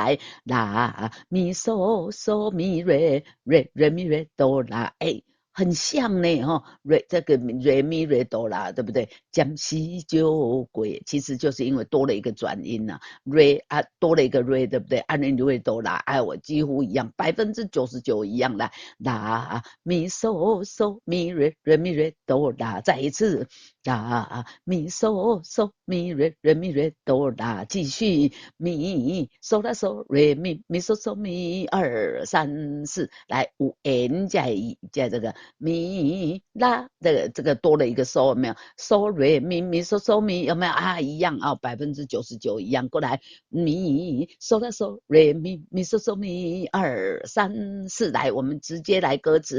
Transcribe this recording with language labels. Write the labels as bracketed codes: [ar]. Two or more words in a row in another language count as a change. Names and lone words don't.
[zh] 来啦咪嗦嗦咪瑞咪瑞哆啦很像呢这个瑞咪瑞哆啦，对不对？将西就鬼，其实就是因为多了一个转音呐，瑞啊多了一个瑞，对不对？按瑞哆啦，哎，我几乎一样，99%一样来，啦咪嗦嗦咪瑞瑞咪瑞哆啦，再一次。啦咪嗦嗦咪瑞瑞咪瑞哆啦，继续咪嗦啦嗦瑞咪咪嗦嗦咪2、3、4，来 5N 加这个咪啦，这个多了一个嗦，有没有？嗦瑞咪咪嗦嗦咪有没有啊？一样啊，99%一样。过来咪嗦啦嗦瑞咪咪嗦嗦咪2、3、4，来，我们直接来歌词。